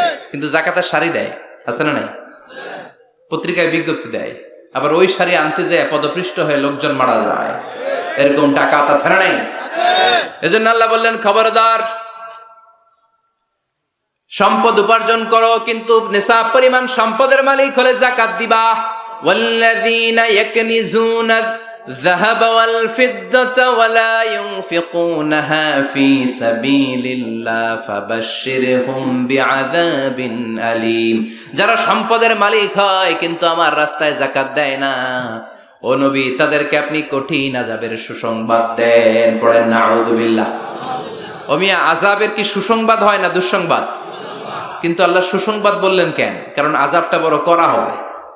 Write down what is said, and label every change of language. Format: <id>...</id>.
<bn>কিন্তু যাকাতের শাড়ি দেয়, আছে না নাই? পত্রিকায় বিজ্ঞপ্তি দেয়, আবার ওই শাড়ি আনতে যায় পদপৃষ্ট হয়ে লোকজন মারা যায়। এরকম ডাকাত আছে না নাই? এজন্য আল্লাহ বললেন, খবরদার, সম্পদ উপার্জন করো, কিন্তু নিসাব পরিমাণ সম্পদের মালিক হলে যাকাত দিবা।</bn> <ar>ওয়াল্লাযীনা ইয়াকনিজুনা الذهب والفضة ولا ينفقونها في سبيل الله فبشرهم بعذاب أليم।</ar> <bn>যারা সম্পদের মালিক হয় কিন্তু আমার রাস্তায় যাকাত দেয় না, ও নবী, তাদেরকে আপনি কঠিন আযাবের সুসংবাদ দেন। পড়েন নাউযুবিল্লাহ। ও মিয়া, আযাবের কি সুসংবাদ হয় না দুঃসংবাদ? কিন্তু আল্লাহ সুসংবাদ বললেন কেন? কারণ আযাবটা বড় করা হবে।</bn>